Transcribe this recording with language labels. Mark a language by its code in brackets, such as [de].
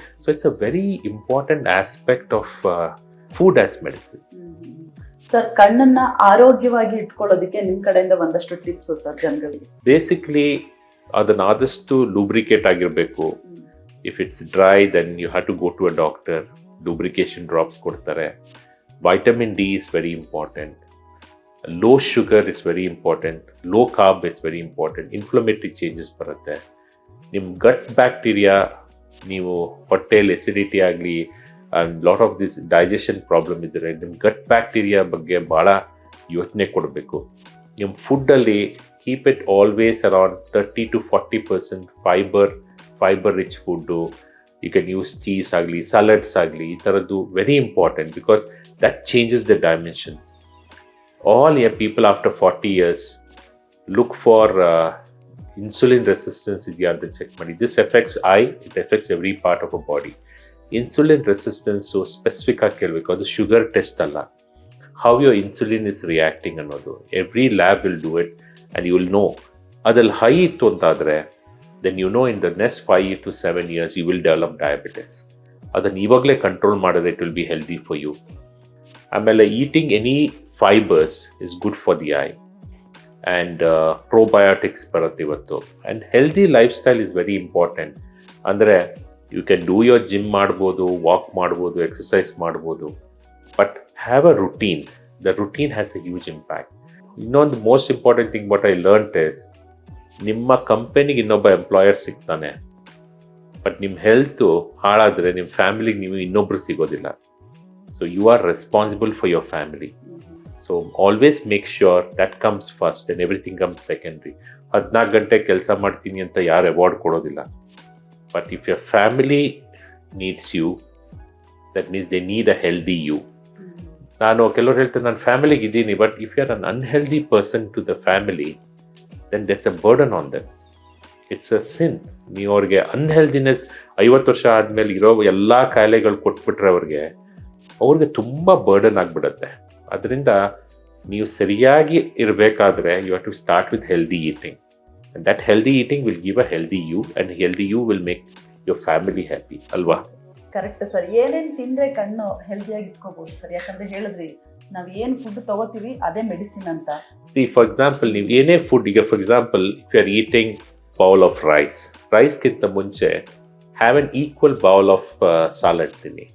[en] So it's a very important aspect of food as medicine. [kn] Sir, ಕಣ್ಣನ್ನ ಆರೋಗ್ಯವಾಗಿ ಇಟ್ಕೊಳ್ಳೋದಕ್ಕೆ ನಿಮ್ಮ ಕಡೆಯಿಂದ ಒಂದಷ್ಟು ಟಿಪ್ಸ್ ಸರ್ ಜನಗಳಿಗೆ. ಬೇಸಿಕ್ಲಿ ಅದನ್ನ ಆದಷ್ಟು ಲೂಬ್ರಿಕೇಟ್ ಆಗಿರಬೇಕು. [en] If it's dry then you have to go to a doctor. [kn] Lubrication drops ಕೊಡ್ತಾರೆ. [en] Vitamin D is very important. Low sugar is very important. Low carb is very important. Inflammatory changes ಬರುತ್ತೆ. [kn] ನಿಮ್ಮ ಗಟ್ bacteria, ನೀವು ಹೊಟ್ಟೆಯಲ್ಲಿ acidity ಆಗಲಿ, [en] lot of this digestion problem [kn] ಇದ್ದರೆ ನಿಮ್ಮ ಗಟ್ bacteria ಬಗ್ಗೆ ಭಾಳ ಯೋಚನೆ ಕೊಡಬೇಕು. ನಿಮ್ಮ ಫುಡ್ಡಲ್ಲಿ [en] Keep it always around 30 to 40% fibre rich food. You can use cheese ಆಗಲಿ, salads ಆಗಲಿ, ಈ ಥರದ್ದು very important because that changes the dimension. All your people after 40 years look for insulin resistance [kn] idya anta check ಮಾಡಿ. [en] This affects eye, it affects every part of a body. Insulin resistance so specific [kn] ಆಗಿ ಕೇಳಬೇಕು. ಅದು sugar test ಅಲ್ಲ, [en] how your insulin is reacting ಅನ್ನೋದು. Every lab will do it and you will know. [kn] ಅದಲ್ಲಿ high ಇತ್ತು ಅಂತಾದರೆ [en] then you know in the next 5 to 7 years you will develop diabetes. [kn] ಅದನ್ನು ಇವಾಗಲೇ ಕಂಟ್ರೋಲ್ ಮಾಡಿದ್ರೆ [en] it will be healthy for you. ಆಮೇಲೆ eating any fibers is good for the eye and probiotics [kn] ಬರುತ್ತೆ ಇವತ್ತು. [en] and healthy lifestyle is very important. ಅಂದರೆ you can do your gym [kn] ಮಾಡ್ಬೋದು, walk ಮಾಡ್ಬೋದು, exercise ಮಾಡ್ಬೋದು, [en] but have a routine. The routine has a huge impact. [kn] ಇನ್ನೊಂದು [en] most important thing what I learned is, [kn] ನಿಮ್ಮ ಕಂಪನಿಗೆ ಇನ್ನೊಬ್ಬ ಎಂಪ್ಲಾಯರ್ ಸಿಗ್ತಾನೆ, but ನಿಮ್ಮ ಹೆಲ್ತು ಹಾಳಾದರೆ ನಿಮ್ಮ ಫ್ಯಾಮಿಲಿಗೆ ನೀವು ಇನ್ನೊಬ್ರು ಸಿಗೋದಿಲ್ಲ. [en] So you are responsible for your family. So always make sure that comes first and everything comes secondary. [kn] 14 ಗಂಟೆ ಕೆಲಸ ಮಾಡ್ತೀನಿ ಅಂತ ಯಾರು ಅವಾರ್ಡ್ ಕೊಡೋದಿಲ್ಲ. [en] But if your family needs you, that means they need a healthy you. [kn] ನಾನು ಕೆಲವ್ರು ಹೇಳ್ತಾರೆ ನಾನು ಫ್ಯಾಮಿಲಿಗೆ ಇದ್ದೀನಿ, [en] But if you are an unhealthy person to the family, then that's a burden on them. It's a sin. [kn] ನೀವು ಅವ್ರಿಗೆ ಅನ್ಹೆಲ್ದಿನೆಸ್ 50 ವರ್ಷ ಆದ್ಮೇಲೆ ಇರೋ ಎಲ್ಲ ಕಾಯಿಲೆಗಳು ಕೊಟ್ಬಿಟ್ರೆ ಅವ್ರಿಗೆ ತುಂಬ ಬರ್ಡನ್ ಆಗಿಬಿಡುತ್ತೆ. ಅದರಿಂದ ನೀವು ಸರಿಯಾಗಿ ಇರಬೇಕಾದ್ರೆ [en] You have to start with healthy eating. And that healthy eating will give a healthy you, and healthy you will make your family happy, ಅಲ್ವಾ? [kn] Correct sir. ಏನೇನು ತಿಂದರೆ ಕಣ್ಣು ಹೆಲ್ದಿಯಾಗಿ ಇಟ್ಕೋಬಹುದು ಸರ್? ಯಾಕಂದ್ರೆ ಹೇಳಿದ್ರಿ ನಾವು ಏನು ಫುಡ್ ತಗೋತೀವಿ ಅದೇ ಮೆಡಿಸಿನ್ ಅಂತ. [en] See, for example, [kn] ನೀವು ಏನೇ ಫುಡ್, ಈಗ [en] For example if you are eating bowl of ರೈಸ್ಗಿಂತ ಮುಂಚೆ have an equal bowl of salad ತಿನ್ನಿ.